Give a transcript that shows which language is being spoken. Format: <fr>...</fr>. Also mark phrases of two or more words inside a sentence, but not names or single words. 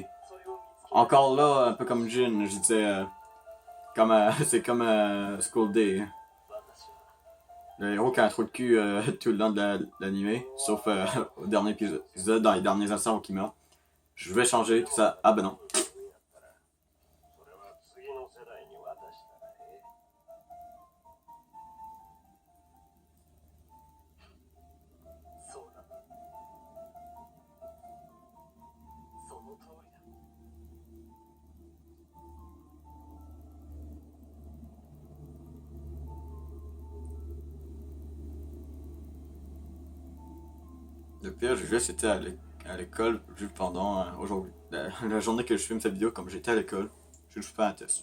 <fr>Encore là, un peu comme Jin, je disais, comme c'est comme School Day. Le héros qui a un trou de cul tout le long de l'animé, sauf au dernier épisode, dans les derniers instants où il meurt. Je vais changer tout ça. Ah ben non.</fr> <ja>それは次の世代に渡したらええそうだその通りだ</ja> <fr>Le pire, juste été à l'école juste pendant aujourd'hui. La journée que je filme cette vidéo, comme j'étais à l'école, j'ai juste fait un test.</fr>